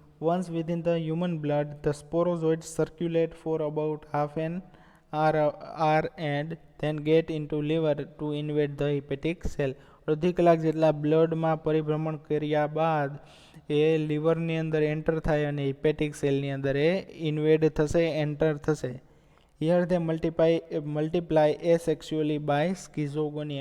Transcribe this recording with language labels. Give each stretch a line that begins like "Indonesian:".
English: Once within the human blood, the sporozoids circulate for about half an hour and then get into liver to invade the hepatic cell.
Gujarati: અડધી કલાક જેટલા બ્લડમાં પરિભ્રમણ કર્યા બાદ એ લીવરની અંદર enter થાય અને હિપેટિક સેલની અંદર એ ઇન્વેડ થશે, એન્ટર થશે.
English: Here they multiply asexually by schizogony.